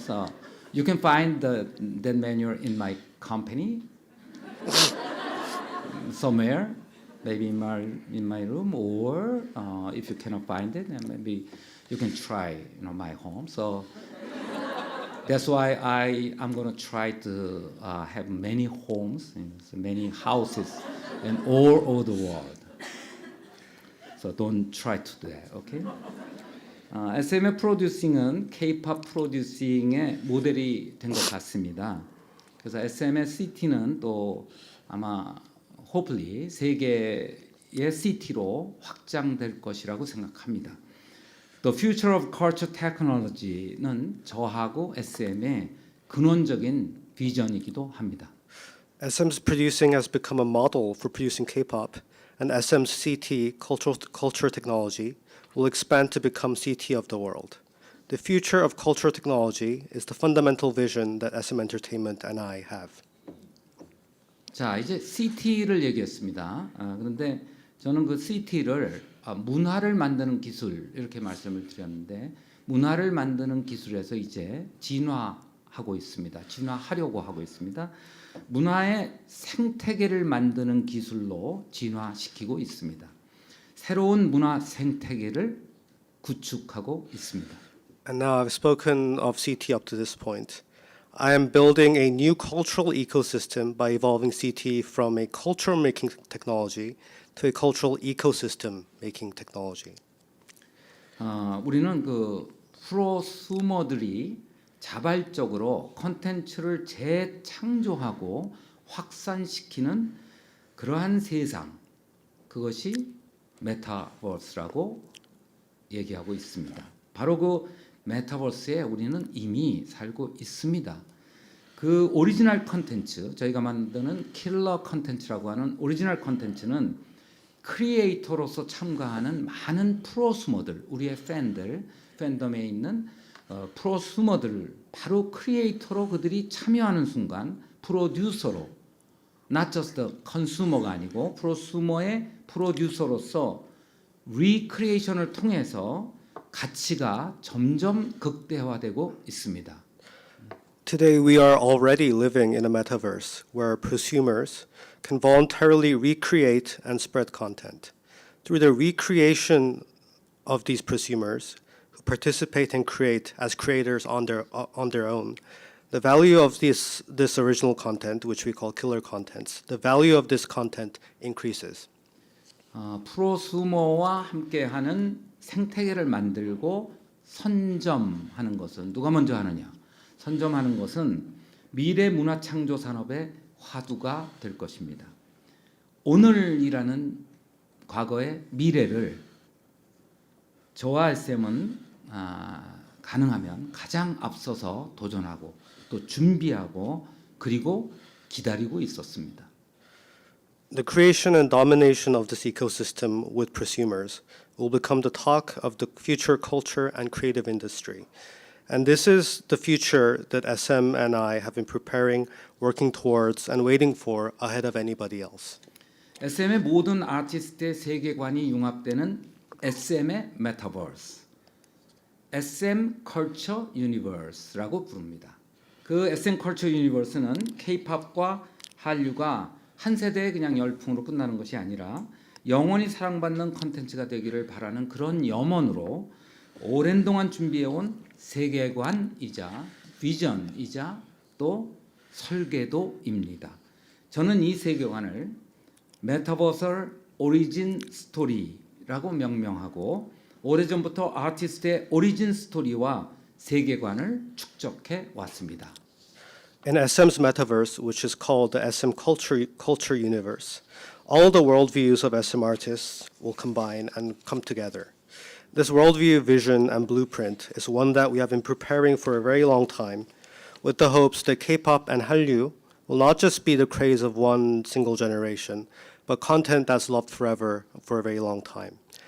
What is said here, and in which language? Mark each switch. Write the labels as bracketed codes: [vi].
[en] So you can find that manual in my company somewhere, maybe in my room, or if you cannot find it, then maybe you can try, my home. So that's why I'm going to try to have many homes, many houses, and all over the world. So don't try to do that, okay? [ko] SM의 프로듀싱은 K-pop 프로듀싱의 모델이 된 것 같습니다. 그래서 SM의 CT는 또 아마 hopefully 세계의 CT로 확장될 것이라고 생각합니다. [en] The future of culture technology [ko] 는 저하고 SM의 근원적인 비전이기도 합니다. [en] SM's producing has become a model for producing K-pop, and SM's CT, culture technology, will expand to become CT of the world. The future of culture technology is the fundamental vision that SM Entertainment and I have. [ko] 자, 이제 CT를 얘기했습니다. 그런데 저는 그 CT를 문화를 만드는 기술 이렇게 말씀을 드렸는데 문화를 만드는 기술에서 이제 진화하고 있습니다. 진화하려고 하고 있습니다. 문화의 생태계를 만드는 기술로 진화시키고 있습니다. 새로운 문화 생태계를 구축하고 있습니다. [en] And now I've spoken of CT up to this point. I am building a new cultural ecosystem by evolving CT from a culture making technology to a cultural ecosystem making technology. [ko] 우리는 그 프로수머들이 자발적으로 콘텐츠를 재창조하고 확산시키는 그러한 세상, 그것이 메타버스라고 얘기하고 있습니다. 바로 그 메타버스에 우리는 이미 살고 있습니다. 그 오리지널 콘텐츠, 저희가 만드는 킬러 콘텐츠라고 하는 오리지널 콘텐츠는 크리에이터로서 참가하는 많은 프로수머들, 우리의 팬들, 팬덤에 있는 프로수머들, 바로 크리에이터로 그들이 참여하는 순간 프로듀서로, [en] not just the consumer [ko] 가 아니고 프로수머의 프로듀서로서 리크리에이션을 통해서 가치가 점점 극대화되고 있습니다. [en] Today we are already living in a metaverse where prosumers can voluntarily recreate and spread content. Through the recreation of these prosumers who participate and create as creators on their own, the value of this original content, which we call killer contents, the value of this content increases. [ko] 프로수머와 함께하는 생태계를 만들고 선점하는 것은 누가 먼저 하느냐? 선점하는 것은 미래 문화 창조 산업의 화두가 될 것입니다. 오늘이라는 과거의 미래를 저와 SM은 가능하면 가장 앞서서 도전하고 또 준비하고 그리고 기다리고 있었습니다. [en] The creation and domination of this ecosystem with prosumers will become the talk of the future culture and creative industry. And this is the future that SM and I have been preparing, working towards, and waiting for ahead of anybody else. [ko] SM의 모든 아티스트의 세계관이 융합되는 SM의 메타버스, SM 컬처 유니버스라고 부릅니다. 그 SM 컬처 유니버스는 K-팝과 한류가 한 세대의 그냥 열풍으로 끝나는 것이 아니라 영원히 사랑받는 콘텐츠가 되기를 바라는 그런 염원으로 오랜 동안 준비해온 세계관이자 비전이자 또 설계도입니다. 저는 이 세계관을 메타버설 오리진 스토리라고 명명하고 오래전부터 아티스트의 오리진 스토리와 세계관을 축적해 왔습니다. [en] In SM's metaverse, which is called the SM culture universe, all the worldviews of SM artists will combine and come together. This worldview, vision, and blueprint is one that we have been preparing for a very long time, with the hopes that K-pop and Hallyu will not just be the craze of one single generation, but content that's loved forever for a very long time.